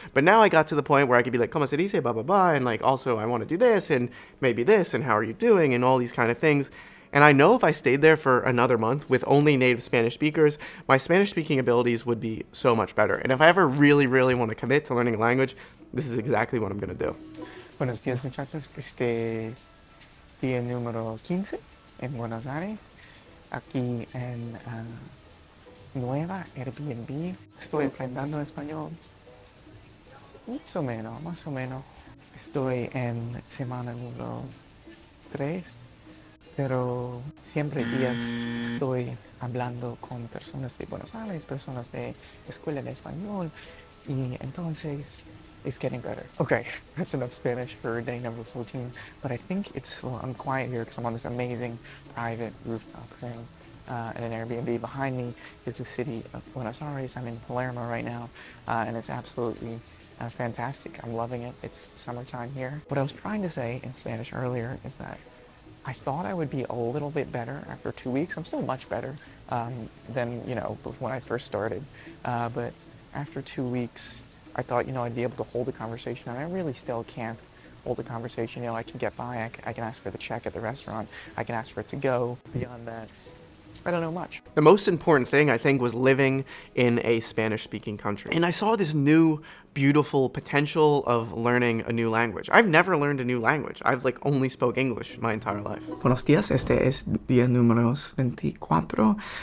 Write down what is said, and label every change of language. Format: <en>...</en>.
<en>But now I got to the point where I could be like,</en> <es>como se dice,</es> <en>blah, blah, blah, and like, also I want to do this and maybe this and how are you doing and all these kind of things. And I know if I stayed there for another month with only native Spanish speakers, my Spanish speaking abilities would be so much better. And if I ever really, really want to commit to learning a language, this is exactly what I'm going to do.</en> <es>Buenos días, muchachos. Día número 15 en Buenos Aires, aquí en Nueva Airbnb. Estoy aprendiendo español. Más o menos. Estoy en semana número 3. Pero siempre días estoy hablando con personas de Buenos Aires, personas de escuela de español, y entonces</es> <en>it's getting better. Okay, that's enough Spanish for day number 14, but I think I'm quiet here because I'm on this amazing private rooftop thing. And an Airbnb. Behind me is the city of Buenos Aires. I'm in Palermo right now, and it's absolutely fantastic. I'm loving it. It's summertime here. What I was trying to say in Spanish earlier is that I thought I would be a little bit better after 2 weeks. I'm still much better than, when I first started. But after 2 weeks, I thought, I'd be able to hold a conversation, and I really still can't hold a conversation. I can get by, I can ask for the check at the restaurant, I can ask for it to go. Beyond that, I don't know much. The most important thing, I think, was living in a Spanish-speaking country. And I saw this new, beautiful potential of learning a new language. I've never learned a new language. I've only spoke English my entire life.</en> <es>Buenos días, este es día número 24.</es>